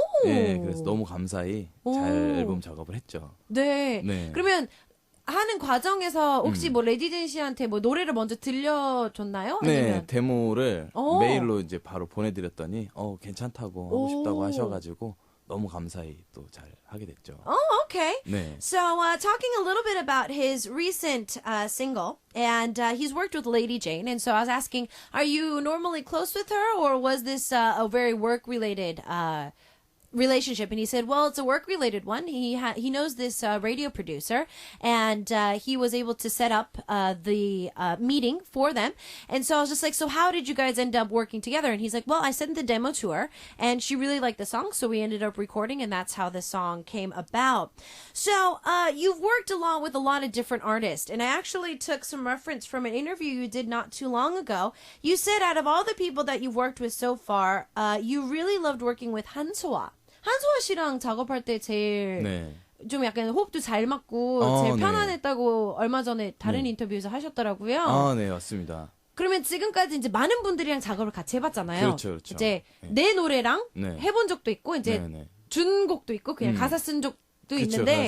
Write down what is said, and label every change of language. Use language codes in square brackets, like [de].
[ko] 그래서 너무 감사히 잘 앨범 작업을 했죠. 네. 그러면 하는 과정에서 혹시 뭐 레디젠 씨한테 뭐 노래를 먼저 들려줬나요? 아니면? 데모를 메일로 이제 바로 보내드렸더니 괜찮다고 하고 싶다고 하셔가지고 너무 감사히 또 잘 하게 됐죠. [en] Okay. So talking a little bit about his recent single, and he's worked with Lady Jane, and so I was asking, are you normally close with her, or was this a very work-related relationship? And he said, well, it's a work-related one. He knows this radio producer, and he was able to set up the meeting for them. And so I was just like, so how did you guys end up working together? And he's like, well, I sent the demo to her, and she really liked the song, so we ended up recording, and that's how the song came about. So you've worked along with a lot of different artists, and I actually took some reference from an interview you did not too long ago. You said out of all the people that you've worked with so far, you really loved working with 한소아. [ko] 한소아 씨랑 작업할 때 제일 좀 약간 호흡도 잘 맞고 제일 편안했다고 얼마 전에 다른 인터뷰에서 하셨더라고요. 네, 맞습니다. 그러면 지금까지 이제 많은 분들이랑 작업을 같이 해봤잖아요. 그렇죠. 이제 내 노래랑 해본 적도 있고 이제 준 곡도 있고 그냥 가사 쓴 적도 있는데